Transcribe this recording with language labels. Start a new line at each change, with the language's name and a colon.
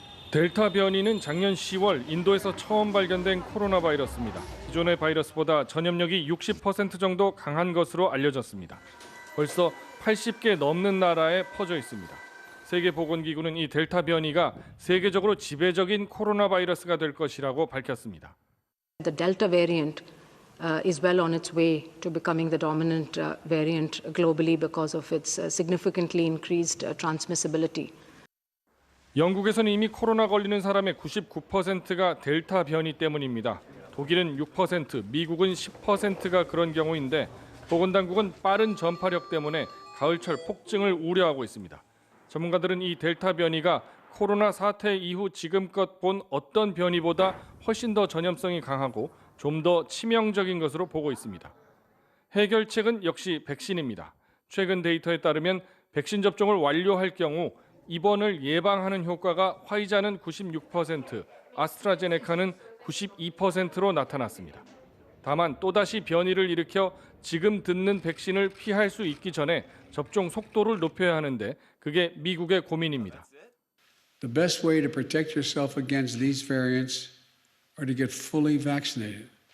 Korean: 델타 변이는 작년 10월 인도에서 처음 발견된 코로나 바이러스입니다. 기존의 바이러스보다 전염력이 60% 정도 강한 것으로 알려졌습니다. 벌써 80개 넘는 나라에 퍼져 있습니다. 세계보건기구는 이 델타 변이가 세계적으로 지배적인 코로나 바이러스가 될 것이라고 밝혔습니다.
English: The Delta variant is well on its way to becoming the dominant variant globally because of its significantly increased transmissibility.
Korean: 영국에서는 이미 코로나 걸리는 사람의 99%가 델타 변이 때문입니다. 독일은 6%, 미국은 10%가 그런 경우인데 보건당국은 빠른 전파력 때문에 가을철 폭증을 우려하고 있습니다. 전문가들은 이 델타 변이가 코로나 사태 이후 지금껏 본 어떤 변이보다 훨씬 더 전염성이 강하고 좀 더 치명적인 것으로 보고 있습니다. 해결책은 역시 백신입니다. 최근 데이터에 따르면 백신 접종을 완료할 경우 입원을 예방하는 효과가 화이자는 96%, 아스트라제네카는 92%로 나타났습니다. 다만 또다시 변이를 일으켜 지금 듣는 백신을 피할 수 있기 전에 접종 속도를 높여야 하는데 그게 미국의 고민입니다.
English: The best way to protect yourself against these variants are to get fully vaccinated.